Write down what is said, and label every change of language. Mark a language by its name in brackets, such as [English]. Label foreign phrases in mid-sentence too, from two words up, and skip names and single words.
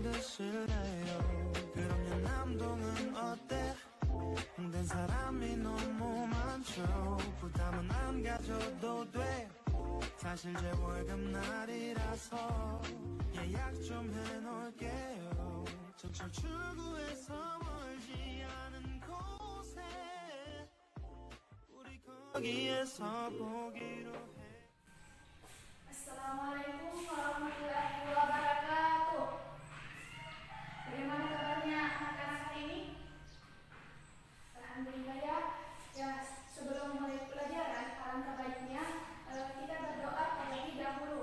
[Korean] 드실래요 그럼 연남동은 어때 힘든 사람이 너무 많죠 부담은 안 가져도 돼 사실 제 월급날이라서 예약 좀 해놓을게요 전철 출구에서 멀지 않은 곳에 우리 거기에서 보기로 해 [Arabic] السلام عليكم ورحمة الله وبركاته. [Indonesian] Bagaimana kabarnya anak-anak hari ini? Alhamdulillah ya. Ya, sebelum mulai pelajaran, alangkah baiknya kita berdoa terlebih dahulu.